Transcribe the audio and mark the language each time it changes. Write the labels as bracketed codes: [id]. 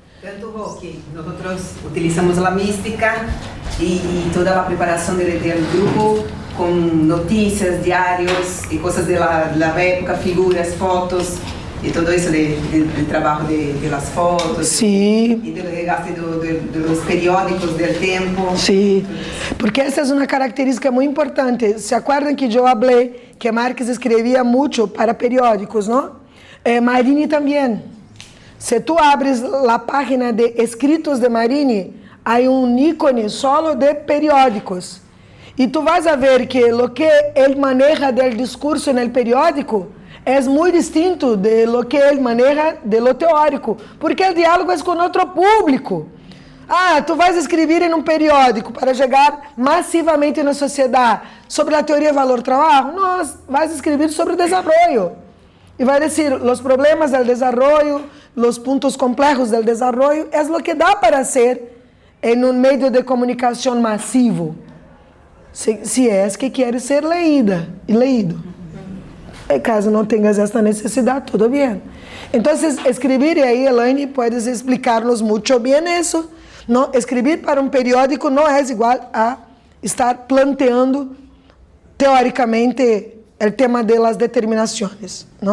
[pt] Tanto que nós utilizamos a mística e toda a preparação do grupo com notícias, diários e coisas da época, figuras, fotos e todo isso de trabalho [es] de las fotos. [pt] Sim. E do regaste dos periódicos do tempo. Sim, porque essa é uma característica muito importante. [es] ¿Se acuerdan [pt] que eu falei que Marx escrevia muito para periódicos, não? Marini também. Se tu abres a página de escritos de Marini, há ícone solo de periódicos. E tu vas a ver que o que ele maneja do discurso no periódico é muito distinto [es] de lo que [pt] ele maneja [es] de lo teórico, [pt] porque o diálogo é com outro público. Tu vais escrever em um periódico para chegar massivamente na sociedade sobre a teoria valor-trabalho? Não, vais escrever sobre o desenvolvimento. E vai dizer, os problemas do desenvolvimento, os pontos complexos do desenvolvimento, é o que dá para ser em um meio de comunicação massivo. [es] si es que quieres ser leída y leído. [pt] Caso não tenhas esta necessidade, tudo bem. Então, escrever, e aí, Elaine, [es] puedes [pt] explicar-nos muito bem isso. Não, escrever para um periódico não é igual a estar planteando, teoricamente, o tema de las determinações.